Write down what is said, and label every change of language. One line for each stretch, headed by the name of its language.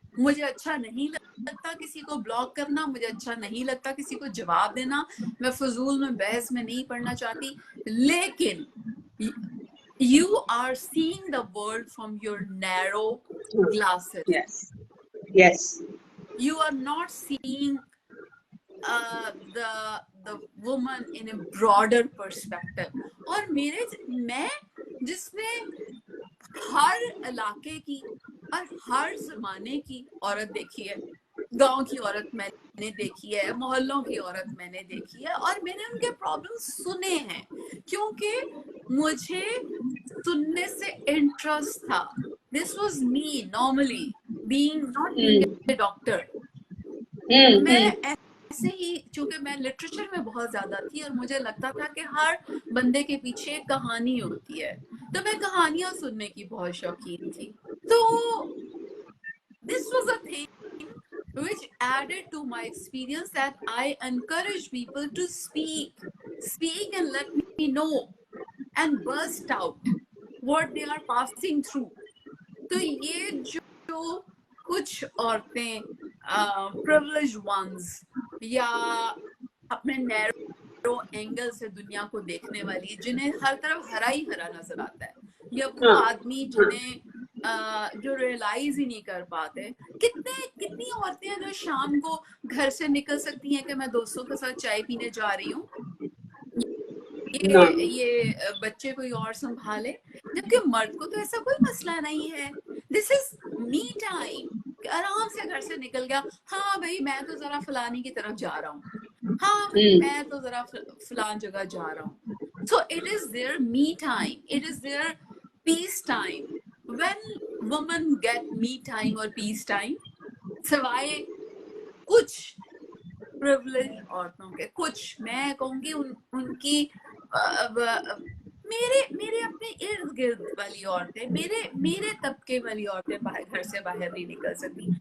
Hindi: मुझे अच्छा नहीं लगता किसी को ब्लॉक करना, मुझे अच्छा नहीं लगता किसी को जवाब देना, मैं फजूल में बहस में नहीं पढ़ना चाहती, लेकिन
English: you are seeing the world from your narrow glasses. Yes. You are not seeing the woman in a broader perspective.
Hindi: और मैं जिसने हर इलाके की और हर जमाने की औरत देखी है, गांव की औरत मैंने देखी है, मोहल्लों की औरत मैंने देखी है, और मैंने उनके प्रॉब्लम सुने हैं क्योंकि मुझे सुनने से इंटरेस्ट था.
English: This was me normally being not being a doctor.
Hindi: मैं ऐसे ही, चूंकि मैं लिटरेचर में बहुत ज्यादा थी और मुझे लगता था कि हर बंदे के पीछे एक कहानी होती है, तो मैं कहानियां सुनने की बहुत शौकीन थी.
English: तो this was a thing which added to my experience that I encourage people to speak and let me know and burst out what they are passing through.
Hindi: तो ये जो कुछ औरतें
English: privileged ones
Hindi: या अपने नैरो एंगल से दुनिया को देखने वाली, जिन्हें हर तरफ हरा ही हरा नजर आता है, या वो आदमी जिन्हें जो रियलाइज ही नहीं कर पाते. कितनी औरतें हैं जो शाम को घर से निकल सकती हैं कि मैं दोस्तों के साथ चाय पीने जा रही हूँ, ये बच्चे कोई और संभाले, जबकि मर्द को तो ऐसा कोई मसला नहीं है.
English: This is me time.
Hindi: आराम से घर से निकल गया, हाँ भाई मैं तो जरा फलानी की तरफ जा रहा हूँ, हाँ मैं तो जरा फलान जगह जा रहा हूँ.
English: So it is their me time, it is their peace time. When women get me time or peace time,
Hindi: सिवाय कुछ प्रिविलेज औरतों के, कुछ मैं कहूँगी उनकी मेरे अपने इर्द गिर्द वाली औरतें, मेरे तबके वाली औरतें घर से बाहर नहीं निकल सकती.